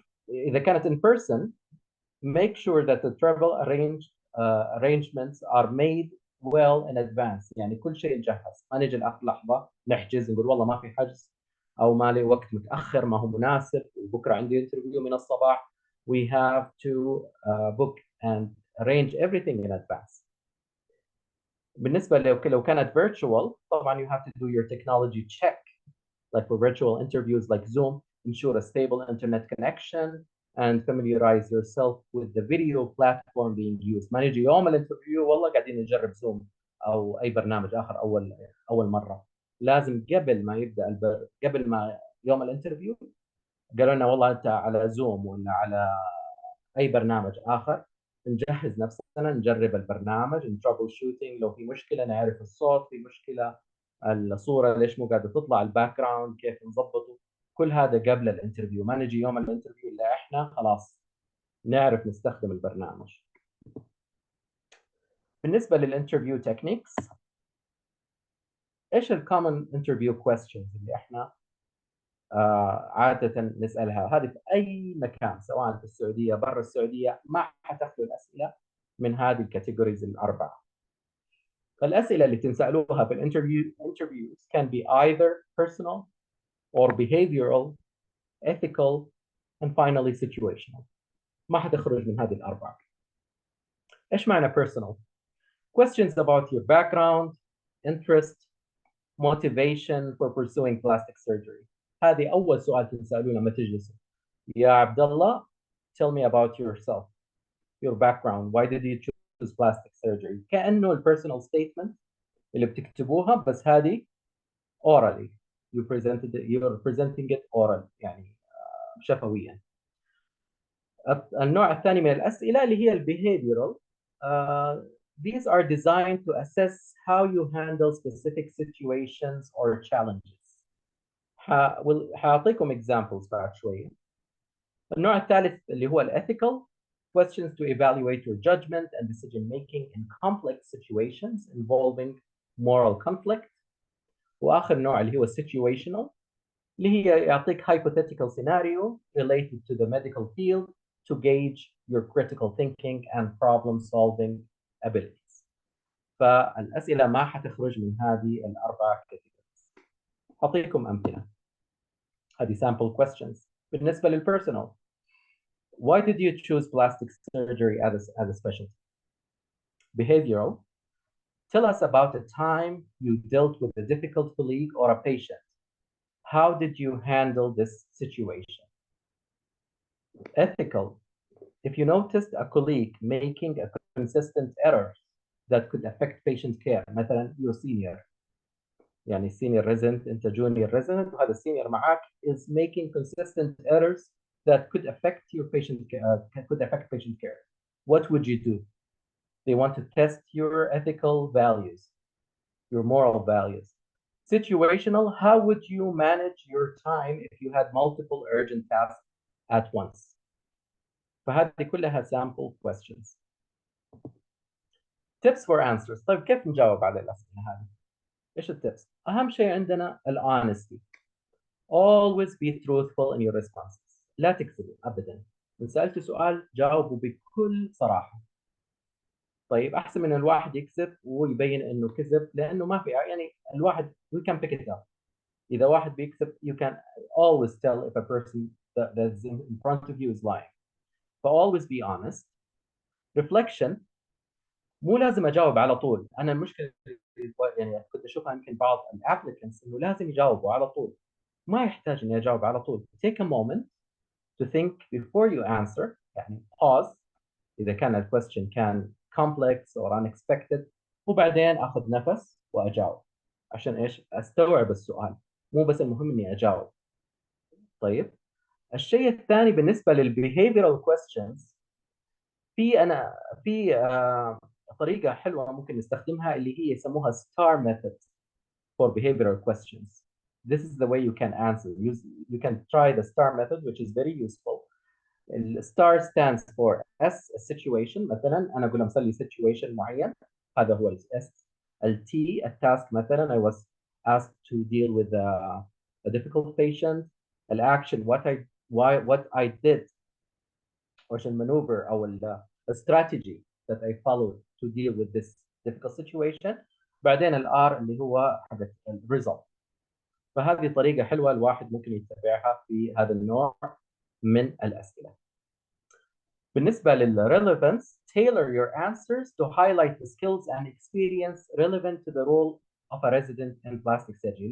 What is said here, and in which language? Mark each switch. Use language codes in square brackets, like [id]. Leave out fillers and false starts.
[ar] إذا كانت [en] in person, make sure that the travel arrangements are made well in advance. [ar] يعني كل شيء جاهز، ما نجي لآخر لحظة نحجز نقول والله ما في حجز أو ما لي وقت متأخر ما هو مناسب وبكرة عندي انترفيو من الصباح. [en] We have to book and arrange everything in advance. [ar] بالنسبة لو كانت [en] virtual طبعا you have to do your technology check like for virtual interviews like Zoom. Ensure a stable internet connection and familiarize yourself with the video platform being used. [ar] ما نجي يوم الانترفيو والله قاعدين نجرب زوم أو أي برنامج آخر أول مرة. لازم قبل ما يوم الانترفيو قالوا لنا والله أنت على زوم ولا على أي برنامج آخر، نجهز نفسنا نجرب البرنامج trouble shooting. لو في مشكلة نعرف الصوت، في مشكلة الصورة ليش مو قاعدة تطلع، الباك جراوند كيف نظبطه، كل هذا قبل الانترفيو. ما نجي يوم الانترفيو إلا إحنا خلاص نعرف نستخدم البرنامج. بالنسبة للانترفيو تكنيكس، إيش الكومن انترفيو questions اللي إحنا عادة نسألها؟ هذه في أي مكان سواء في السعودية برا السعودية ما حتخلو الأسئلة من هذه الكاتيجوريز الأربعة. الأسئلة اللي تنسألوها في [en] interviews can be either personal or behavioral, ethical, and finally situational. [ar] ما حتخرج من هذه الأربعة. إيش معنى [en] personal؟ Questions about your background, interest, motivation for pursuing plastic surgery. [ar] هذه أول سؤال تنسألوه لما تجلسوا. [en] يا عبد الله, tell me about yourself, your background. Why did you choose plastic surgery? [ar] كأنه البيرسونال statement اللي بتكتبوها بس هذه orally. [en] You're presenting it oral [ar] يعني شفويا. النوع الثاني من الأسئلة اللي هي behavioral. [en] These are designed to assess how you handle specific situations or challenges. [ar] هعطيكم examples بعد شوية. النوع الثالث اللي هو ethical. [en] Questions to evaluate your judgment and decision making in complex situations involving moral conflict. [ar] وآخر نوع اللي هو [en] situational [ar] اللي هي يعطيك [en] hypothetical scenario related to the medical field to gauge your critical thinking and problem solving abilities. [ar] فالأسئلة ما حتخرج من هذه الأربع categories. أعطيكم أمثلة. [en] هذه sample questions. بالنسبة للpersonal, why did you choose plastic surgery as a specialty? Behavioral, tell us about a time you dealt with a difficult colleague or a patient. How did you handle this situation? Ethical, if you noticed a colleague making a consistent error that could affect patient care, مثلا you're senior, يعني senior resident أنت junior resident [ar] وهذا السينيور معك [en] is making consistent errors that could affect your patient care. What would you do? They want to test your ethical values, your moral values. Situational, how would you manage your time if you had multiple urgent tasks at once? [ar] فهذه كلها [en] sample questions. Tips for answers. [ar] طيب كيف نجاوب على الأسئلة هذه؟ إيش التبس؟ أهم شيء عندنا honesty. [en] Always be truthful in your responses. [ar] لا تكذبوا أبدا. إن سألت سؤال جاوبوا بكل صراحة. طيب أحسن من الواحد يكذب ويبين إنه كذب لأنه ما في يعني الواحد [en] we can pick it up. [ar] إذا واحد بيكذب [en] you can always tell if a person that's in front of you is lying. So always be honest. [ar] Reflection, مو لازم أجاوب على طول. أنا المشكلة يعني كنت أشوفها يمكن بعض الابليكنتس إنه لازم يجاوبوا على طول. ما يحتاج إني أجاوب على طول. [en] Take a moment to think before you answer. [ar] يعني pause إذا كان ال question كان [en] complex or unexpected، [ar] وبعدين أخذ نفس وأجاوب. عشان إيش؟ أستوعب السؤال، مو بس المهم إني أجاوب. طيب، الشيء الثاني بالنسبة للbehavioral questions، في طريقة حلوة ممكن نستخدمها اللي هي يسموها [en] STAR method for behavioral questions. This is the way you can answer. You can try the STAR method, which is very useful. The STAR stands for S, a situation. [ar] مثلا أنا أقول مسوي situation معين، هذا هو ال S. [en] ال T, a task. مثلا I was asked to deal with a difficult patient. ال action, what I did، [ar] وش المانوفر أو [en] ال strategy that I followed to deal with this difficult situation. [ar] بعدين ال R اللي هو حدث ال result. فهذه طريقة حلوة الواحد ممكن يتبعها في هذا النوع من الأسئلة. بالنسبة [en] للrelevance، tailor your answers to highlight the skills and experience relevant to the role of a resident in plastic surgery.